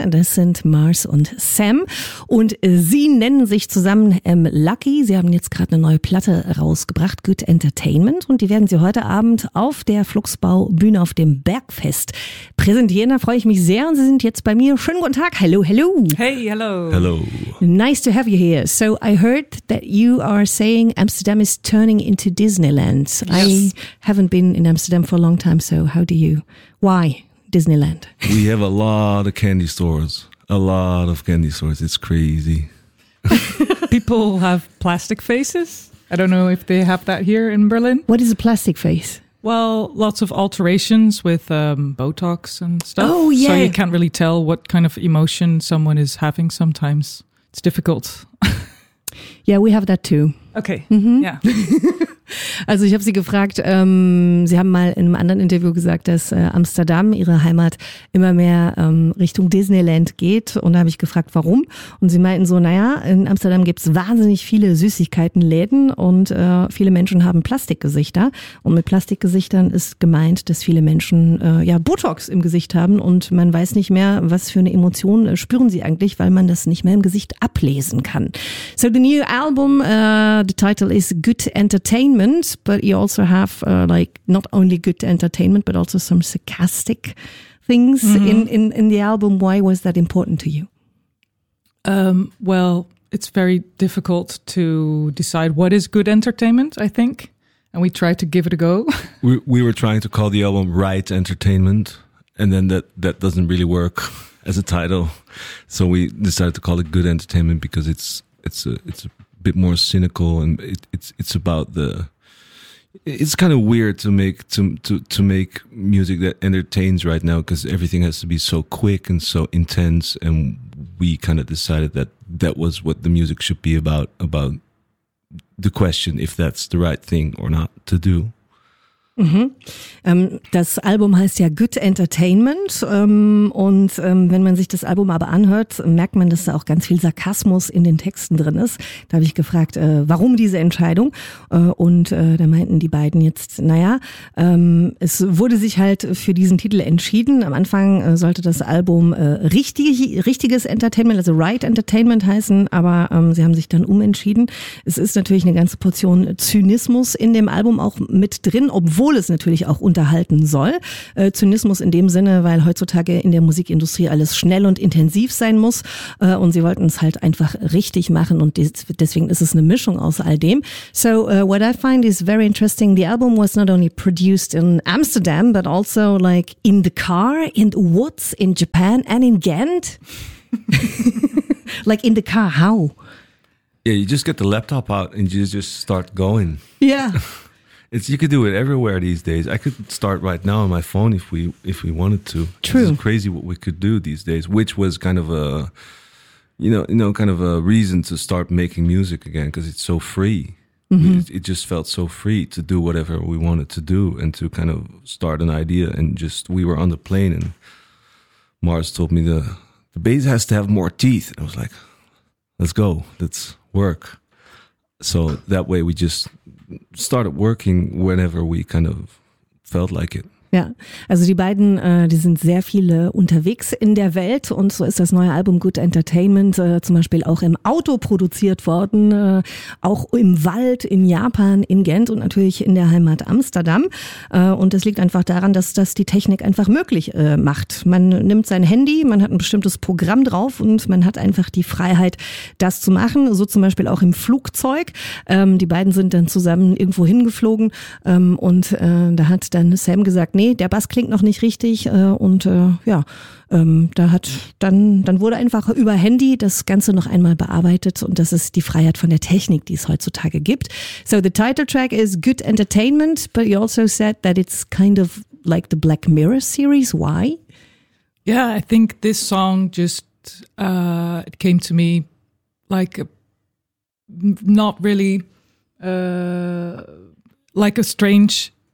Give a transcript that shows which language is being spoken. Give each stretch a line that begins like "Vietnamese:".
German: Das sind Mars und Sam. Und sie nennen sich zusammen Lucky. Sie haben jetzt gerade eine neue Platte rausgebracht, Good Entertainment. Und die werden sie heute Abend auf der Fluxbau-Bühne auf dem Bergfest präsentieren. Da freue ich mich sehr. Und sie sind jetzt bei mir. Schönen guten Tag.
English: Hello, hello. Hey, hello. Hello. Nice to have you here. So I heard that you are saying Amsterdam is turning into Disneyland. Yes. Haven't been in Amsterdam for a long time, so how do you, why Disneyland? We have a lot of candy stores, It's crazy. People have plastic faces. I don't know if they have that here in Berlin. What is a plastic face? Well, lots of alterations with Botox and stuff. Oh, yeah. So you can't really tell what kind of emotion someone is having sometimes. It's difficult. Yeah, we have that too. Okay, Yeah.
German: Also ich habe sie gefragt, sie haben mal in einem anderen Interview gesagt, dass Amsterdam, ihre Heimat, immer mehr Richtung Disneyland geht. Und da habe ich gefragt, warum? Und sie meinten so, naja, in Amsterdam gibt es wahnsinnig viele Süßigkeitenläden und viele Menschen haben Plastikgesichter. Und mit Plastikgesichtern ist gemeint, dass viele Menschen Botox im Gesicht haben und man weiß nicht mehr, was für eine Emotion spüren sie eigentlich, weil man das nicht mehr im Gesicht ablesen kann.
English: So the new album, the title is Good Entertainment. But you also have not only good entertainment, but also some sarcastic things in the album. Why was that important to you? Well, it's very difficult to decide what is good entertainment, I think. And we tried to give it a go. We were trying to call the album Right Entertainment. And then that doesn't really work as a title. So we decided to call it Good Entertainment because it's a bit more cynical and it's about the... It's kind of weird to make music that entertains right now because everything has to be so quick and so intense, and we kind of decided that was what the music should be about the question if that's the right thing or not to do.
German: Das Album heißt ja Good Entertainment und wenn man sich das Album aber anhört, merkt man, dass da auch ganz viel Sarkasmus in den Texten drin ist. Da habe ich gefragt, warum diese Entscheidung? Und da meinten die beiden jetzt, es wurde sich halt für diesen Titel entschieden. Am Anfang sollte das Album richtiges Entertainment, also Right Entertainment heißen, aber sie haben sich dann umentschieden. Es ist natürlich eine ganze Portion Zynismus in dem Album auch mit drin, obwohl es natürlich auch unterhalten soll. Zynismus in dem Sinne, weil heutzutage in der Musikindustrie alles schnell und intensiv sein muss. Und sie wollten es halt einfach richtig machen. Und deswegen ist es eine Mischung aus all dem.
English: So what I find is very interesting. The album was not only produced in Amsterdam, but also like in the car, in the woods, in Japan and in Ghent. Like in the car, how? Yeah, you just get the laptop out and you just start going. Yeah. You could do it everywhere these days. I could start right now on my phone if we wanted to. True. It's crazy what we could do these days, which was kind of a, kind of a reason to start making music again because it's so free. It just felt so free to do whatever we wanted to do and to kind of start an idea. And just, we were on the plane and Mars told me the bass has to have more teeth. And I was like, let's go. Let's work. So that way we just... started working whenever we kind of felt like it.
German: Ja, also die beiden, die sind sehr viele unterwegs in der Welt und so ist das neue Album Good Entertainment zum Beispiel auch im Auto produziert worden, auch im Wald in Japan, in Ghent und natürlich in der Heimat Amsterdam. Und das liegt einfach daran, dass das die Technik einfach möglich macht. Man nimmt sein Handy, man hat ein bestimmtes Programm drauf und man hat einfach die Freiheit, das zu machen, so zum Beispiel auch im Flugzeug. Die beiden sind dann zusammen irgendwo hingeflogen und da hat dann Sam gesagt, nee, nee, der Bass klingt noch nicht richtig und ja, da hat dann wurde einfach über Handy das Ganze noch einmal bearbeitet und das ist die Freiheit von der Technik, die es heutzutage gibt.
English: So the title track is Good Entertainment, but you also said that it's kind of like the Black Mirror series. Why? Yeah, I think this song just it came to me like not really like a strange